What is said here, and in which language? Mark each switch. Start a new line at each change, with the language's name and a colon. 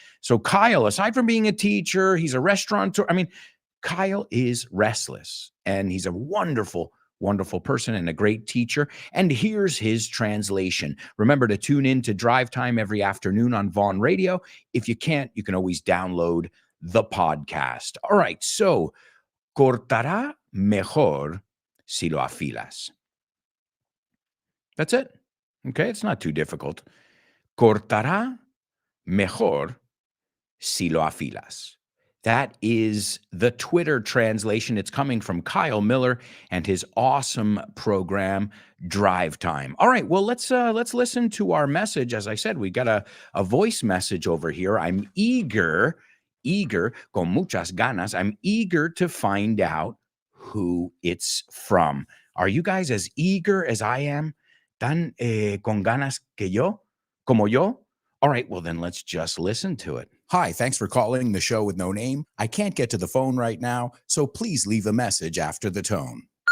English: So Kyle, aside from being a teacher, he's a restaurateur. I mean, Kyle is restless, and he's a wonderful, wonderful person and a great teacher. And here's his translation. Remember to tune in to Drive Time every afternoon on Vaughn Radio. If you can't, you can always download the podcast.
Spanish: All right, so cortará mejor si lo afilas.
English: That's it. Okay, it's not too difficult.
Spanish: Cortará mejor si lo afilas.
English: That is the Twitter translation. It's coming from Kyle Miller and his awesome program, Drive Time. All right, well, let's listen to our message. As I said, we got a voice message over here.
Spanish: I'm eager, con muchas ganas.
English: I'm eager to find out who it's from. Are you guys as eager as I am? Tan con ganas que yo? Como yo? All right, well, then let's just listen to it. Hi, thanks for calling the show with no name. I can't get to the phone right now, so please leave a message after the tone.